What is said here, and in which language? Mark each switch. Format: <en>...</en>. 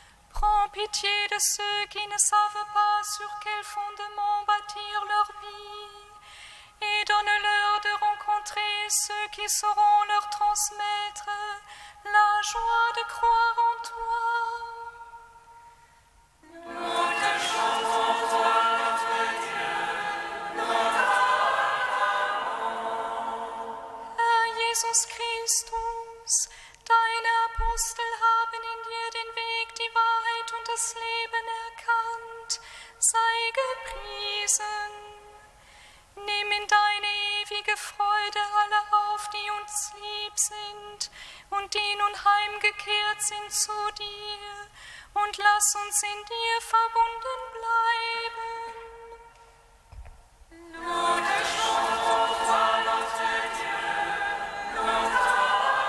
<fr>Prends pitié de ceux qui ne savent pas sur quel fondement bâtir leur vie et donne-leur de rencontrer ceux qui sauront leur transmettre la joie de croire en toi. Nous te chantons, toi notre Dieu, nous t'acclamons.</fr> <de>Jesus Christus, deine Apostel haben in dir den Weg, die Wahrheit und das Leben erkannt. Sei gepriesen. Nimm in deine ewige Freude alle auf, die uns lieb sind und die nun heimgekehrt sind zu dir, und lass uns in dir verbunden bleiben.</de> <fr>Nous te chantons, toi notre Dieu, nous t'acclamons.</fr>